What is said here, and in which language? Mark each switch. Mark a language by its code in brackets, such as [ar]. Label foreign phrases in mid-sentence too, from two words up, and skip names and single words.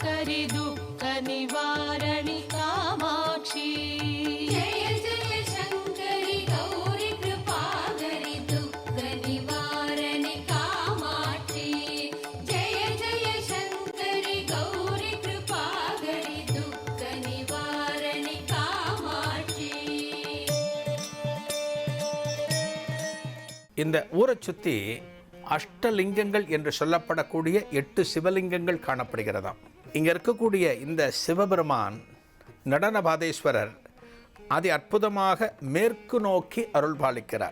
[sa] दुःख निवारणि कामाक्षी जय जय शंकरि गौरी कृपाकरि दुःख निवारणि कामाक्षी जय जय शंकरि गौरी कृपाकरि दुःख निवारणि कामाक्षी. [ta] இந்த ஊரை சுற்றி அஷ்டலிங்கங்கள் என்று சொல்லப்படக்கூடிய 8 சிவலிங்கங்கள் காணப்படுகிறதாம். இங்கே இருக்கக்கூடிய இந்த சிவபெருமான் நடனபாதேஸ்வரர் அதி அற்புதமாக மேற்கு நோக்கி அருள் பாலிக்கிறார்.